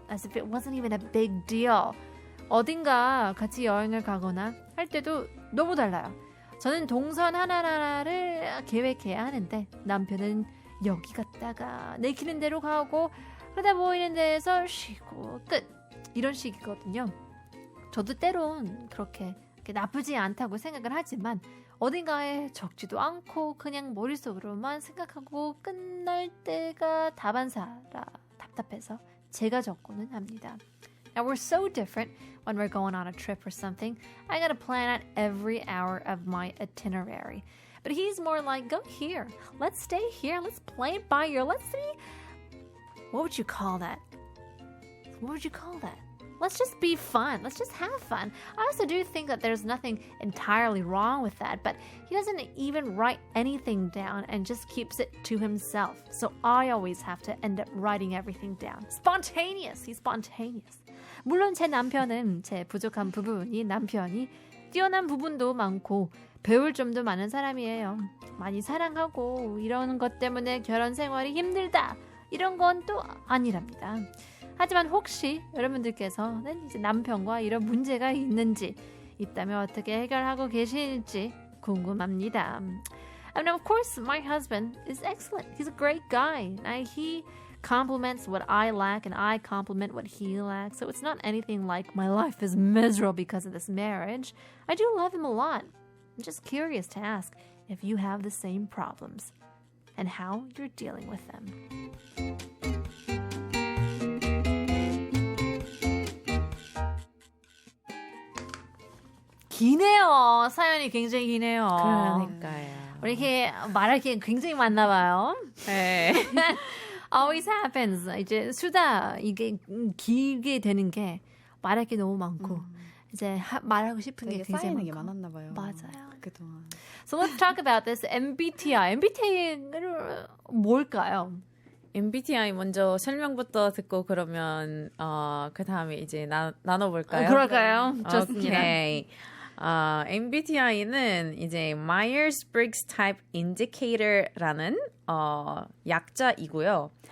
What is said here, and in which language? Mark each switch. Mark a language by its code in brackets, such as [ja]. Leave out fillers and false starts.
[en] As if it wasn't even a big deal. [ko] 어딘가 같이 여행을 가거나 할 때도 너무 달라요. 저는 동선 하나하나를 계획해야 하는데 남편은 여기 갔다가 내키는 대로 가고 그러다 보이는 데에서 쉬고 끝. 이런 식이거든요. 저도 때론 그렇게 나쁘지 않다고 생각을 하지만 어딘가에 적지도 않고 그냥 머릿속으로만 생각하고 끝날 때가 다반사라 답답해서 제가 적고는 합니다. [en] Now we're so different when we're going on a trip or something. I gotta plan out every hour of my itinerary. But he's more like, go here. Let's stay here. Let's play it by ear. Let's see. What would you call that? What would you call that? Let's just be fun. Let's just have fun. I also do think that there's nothing entirely wrong with that, but he doesn't even write anything down and just keeps it to himself. So I always have to end up writing everything down. Spontaneous. He's spontaneous. [ko] 물론 제 남편은 제 부족한 부분이 남편이 뛰어난 부분도 많고 배울 점도 많은 사람이에요. 많이 사랑하고 이런 것 때문에 결혼 생활이 힘들다. 이런 건 또 아니랍니다. 하지만 혹시 여러분들께서는 이제 남편과 이런 문제가 있는지 있다면 어떻게 해결하고 계실지 궁금합니다. [en] And of course, my husband is excellent. He's a great guy. He compliments what I lack and I compliment what he lacks. So it's not anything like my life is miserable because of this marriage. I do love him a lot. I'm just curious to ask if you have the same problems and how you're dealing with them. [ko] 기네요. 사연이 굉장히 기네요. 그러니까요. 우리 이렇게 말할 게 굉장히 많나 봐요. 네. [en] Always happens. [ko] 이제 수다 이게 길게 되는 게 말할 게 너무 많고 이제 말하고 싶은 게 되게 굉장히 쌓이는 게 많고. 많았나 봐요. 맞아요. 그동안. [en] So let's talk about this MBTI. [ko] MBTI는 뭘까요? MBTI 먼저 설명부터 듣고 그러면 그 다음에 이제 나눠볼까요? 그럴까요? 좋습니다. 오케이. MBTI는 이제 Myers-Briggs Type Indicator라는 약자이고요.